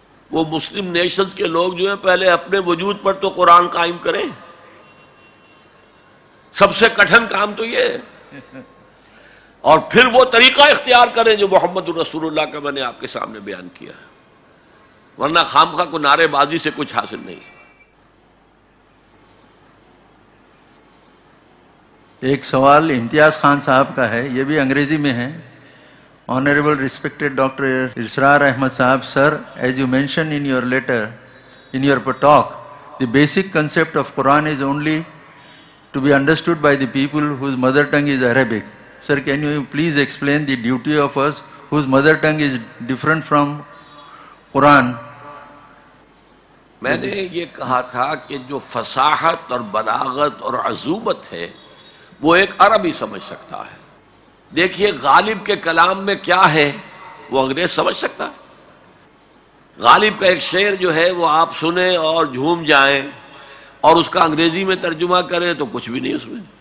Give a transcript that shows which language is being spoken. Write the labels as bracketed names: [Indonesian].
[Urdu] وہ مسلم نیشنز کے لوگ جو ہیں پہلے اپنے وجود پر تو قرآن قائم کریں, سب سے کٹھن کام تو یہ, اور پھر وہ طریقہ اختیار کریں جو محمد رسول اللہ کا میں نے آپ کے سامنے بیان کیا ہے, ورنہ خامخواہ کو نعرے بازی سے کچھ حاصل نہیں. ایک سوال امتیاز خان صاحب کا ہے, یہ بھی انگریزی میں ہے. [English] Honorable respected Dr. Israr Ahmed Sahab, sir, as you mentioned in your letter, in your talk, the basic concept of Quran is only to be understood by the people whose mother tongue is Arabic. Sir, can you please explain the duty of us whose mother tongue is different from Quran? [Urdu] میں نے یہ کہا تھا کہ جو فصاحت اور بلاغت اور عزوبت ہے وہ ایک عربی سمجھ سکتا ہے. دیکھیے غالب کے کلام میں کیا ہے وہ انگریز سمجھ سکتا ہے؟ غالب کا ایک شعر جو ہے وہ آپ سنیں اور جھوم جائیں اور اس کا انگریزی میں ترجمہ کریں تو کچھ بھی نہیں اس میں.